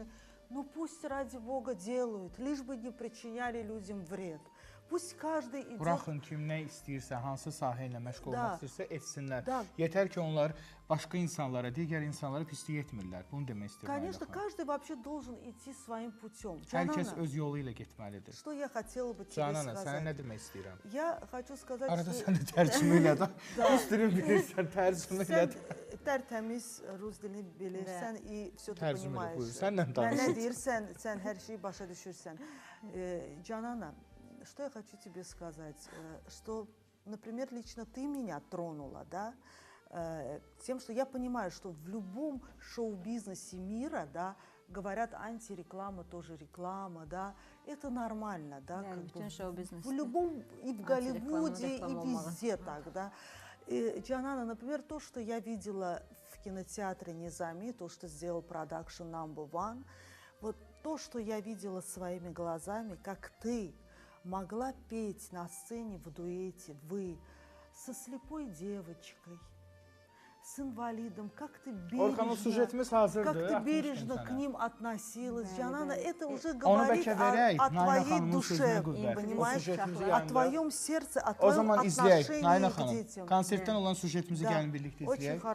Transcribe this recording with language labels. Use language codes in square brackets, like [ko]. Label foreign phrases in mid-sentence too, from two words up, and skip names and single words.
[ru] Ну пусть ради Бога делают, лишь бы не причиняли людям вред. Пусть каждый идет... [az] Buraxın kim nə istəyirsə, hansı sahə ilə məşğul [ru] Da. [az] olmaq istəyirsə etsinlər. [ru] Da. [az] Yetər ki, onlar başqa insanlara, digər insanlara pislik etmirlər. Bunu demək istəyirəm. [ru] Конечно, [az] Ayla xanım. [ru] каждый вообще должен идти своим путем. [az] Hər kəs [ru] Джанана, [az] öz yolu ilə getməlidir. [ru] что я хотела бы тебе [az] Canana, sənə nə [ru] сказать? [az] demək istəyirəm? [ru] Я хочу сказать, [az] Arada [ru] что [az] sən də tərcümə elə də. Üstünü bilirsən, tərcümə elə sen də. tertemiz Rus dilini bilirsən [ru] и все ты [az] Tərcümə elə, buyur. [ru] понимаешь. [az] Sənlə Mən danış. nə deyirsən, sən hər şeyi başa düşürsən. [ru] Джанана, что я хочу тебе сказать, что, например, лично ты меня тронула, да, тем, что я понимаю, что в любом шоу-бизнесе мира, да, говорят, антиреклама тоже реклама, да, это нормально, да, [az] Yani [ru] как [az] bütün [ru] бы [en] show business'te [ru] в любом, и в Голливуде, и [az] reklam olmalı. [ru] везде так, да. И, Джанана, например, то, что я видела в кинотеатре Низами, то, что сделал продакшн Number One, вот то, что я видела своими глазами, как ты могла петь на сцене в дуэте, вы, со слепой девочкой, с инвалидом, как ты [az] Orxanın [ru] бережно, [az] sujetimiz hazırdır. [ru] как ты [az] atmışdım [ru] бережно [az] sənə. [ru] к ним относилась. Джанана, это уже [az] Onu [ru] говорит [az] bəlkə verək, [ru] о [az] Nayla [ru] твоей [az] xanımın [ru] душе, [az] sözünə qüvvət. O [ru] понимаешь? [az] sujetimizi [ru] О [az] yayında. [ru] твоем сердце, о [az] O [ru] твоем [az] zaman izləyək. [ru] отношении [az] Nayla [ru] к [az] xanım, [ru] детям. [az] konsertdən olan sujetimizi [ru] Да, [az] gəlin birlikdə [ru] очень [az] izləyək.